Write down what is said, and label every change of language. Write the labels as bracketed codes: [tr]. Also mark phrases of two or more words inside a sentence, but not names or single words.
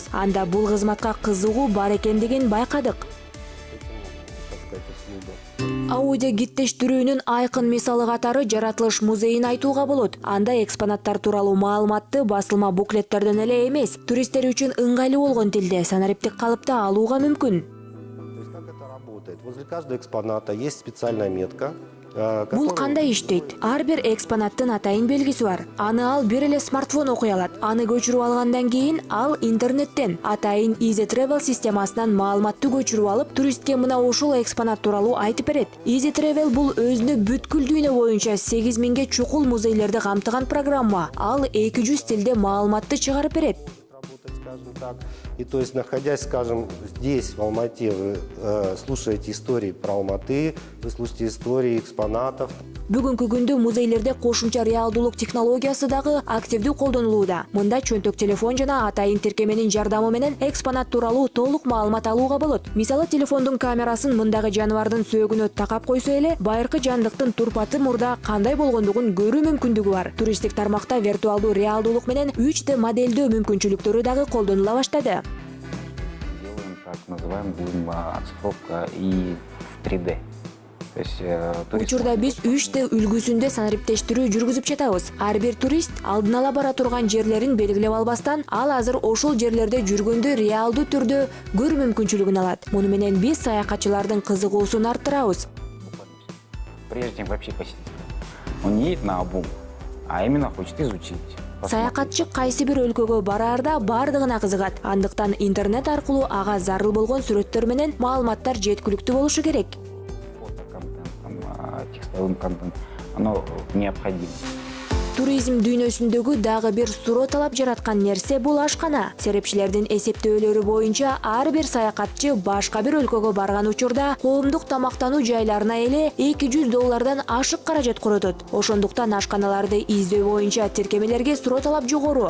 [ky] Анда бул кызматка кызыгуу бар экендигин байкадык. Аудиогидтештирүүнүн айкын мисалы катары Жаратылыш музейин айтууга болот. Анда экспонаттар тууралуу маалыматты басылма буклеттерден эле эмес, туристтер үчүн ыңгайлуу болгон тилде, санариптик калыпта алууга мүмкүн. [ru] То есть как это работает? Возле каждого экспоната есть специальная метка. [ky] Бул кандай иштейт? Ар бир экспонаттын атайын белгиси бар. Аны ал бир эле смартфон окуй алат. Аны көчүрүп алгандан кийин ал интернеттен атайын Easy Travel системасынан маалыматты көчүрүп алып, туристке мына ошол экспонат тууралуу айтып берет. Easy Travel бул өзүнө бүткүл дүйнө боюнча 8000ге чукул музейлерди камтыган программа. Ал 200 тилде маалыматты чыгарып берет. [ru] скажем так. И то есть, находясь, скажем, здесь, в Алмате, вы слушаете истории про Алматы, вы слушаете истории экспонатов. [ky] Бүгүнкү күндө музейлерде кошумча реалдуулук технологиясы дагы активдүү колдонулууда. Мында чөнтөк телефон жана атайын тиркеменин жардамы менен экспонат тууралуу толук маалымат алууга болот. Мисалы, телефондун камерасын мындагы жаныбардын сөөгүнө такап койсо эле, байыркы жандыктын турпаты мурда кандай болгондугун көрүү мүмкүндүгү бар. Туристтик тармакта виртуалдуу реалдуулук менен 3D модельдөө мүмкүнчүлүктөрү дагы колдонула баштады. [ru] Делаем так называемую оцифровка и в 3D. [ky] Учурда биз 3D үлгүсүндө санариптештирүү жүргүзүп жатабыз. Ар бир турист алдын ала бара турган жерлерин белгилеп албастан, ал азыр ошол жерлерде жүргөндө реалдуу түрдө көрүү мүмкүнчүлүгүн алат. Муну менен биз саякатчылардын кызыгуусун арттырабыз. Прежде чем вообще посетить, он не едет на обум, а именно хочет изучить. Саякатчы кайсы бир өлкөгө бараарда бардыгына кызыгат. Андыктан интернет аркылуу ага зарыл болгон сүрөттөр менен маалыматтар жеткиликтүү болушу керек. [ru] Текстовым контент, оно необходимо. [ky] Туризм дүйнөсүндөгү дагы бир суроо талап жараткан нерсе бул ашкана. Серепчилердин эсептөөлөрү боюнча ар бир саякатчы башка бир өлкөгө барган учурда коомдук тамактануу жайларына эле $200 ашык каражат коротот. Ошондуктан ашканаларды издөө боюнча тиркемелерге суроо талап жогору.